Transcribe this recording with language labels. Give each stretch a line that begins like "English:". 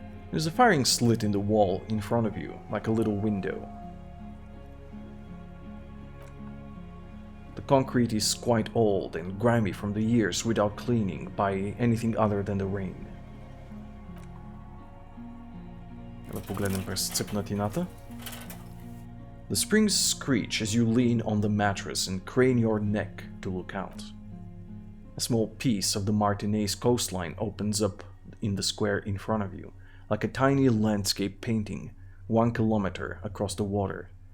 English: There's a firing slit in the wall in front of you, like a little window. The concrete is quite old and grimy from the years without cleaning by anything other than the rain.
Bulgarian: Да погледнем през цепнатината.
English: The springs screech as you lean on the mattress and crane your neck to look out. A small piece of the Martinez coastline opens up in the square in front of you, like a tiny landscape painting 1 kilometer across the water.